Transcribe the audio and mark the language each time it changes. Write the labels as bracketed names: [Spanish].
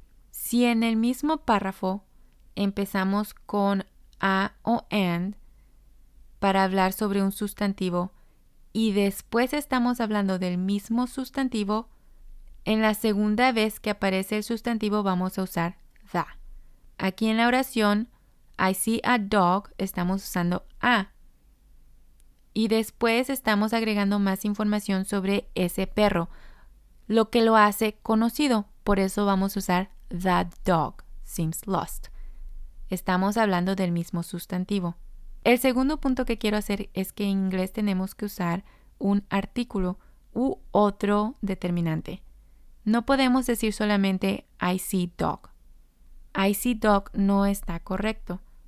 [Spanish] Si en el mismo párrafo empezamos con a o and para hablar sobre un sustantivo y después estamos hablando del mismo sustantivo, en la segunda vez que aparece el sustantivo vamos a usar the. Aquí en la oración [English] I see a dog [Spanish] estamos usando a. Y después estamos agregando más información sobre ese perro, lo que lo hace conocido. Por eso vamos a usar [English] the dog seems lost. [Spanish] Estamos hablando del mismo sustantivo. El segundo punto que quiero hacer es que en inglés tenemos que usar un artículo u otro determinante. No podemos decir solamente [English] I see dog. [Spanish] I see dog no está correcto.